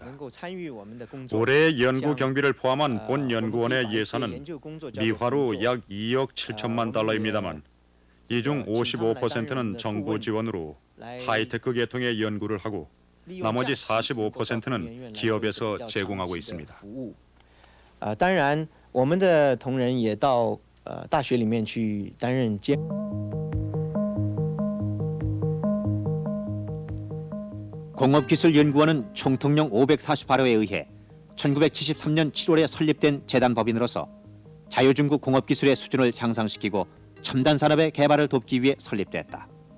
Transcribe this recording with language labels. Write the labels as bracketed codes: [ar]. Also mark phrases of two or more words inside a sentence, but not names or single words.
[ko] 올해의 연구 경비를 포함한 본 연구원의 예산은 미화로 약 2억 7천만 달러입니다만, 이 중 55%는 정부 지원으로 하이테크 계통의 연구를 하고, 나머지 45%는 기업에서 제공하고 있습니다. [zh] 当然我们的同仁也到大学里面去担任监 [ko] 공업기술연구원은 총통령 548호에 의해 1973년 7월에 설립된 재단 법인으로서 자유중국 공업기술의 수준을 향상시키고 첨단 산업의 개발을 돕기 위해 설립됐다.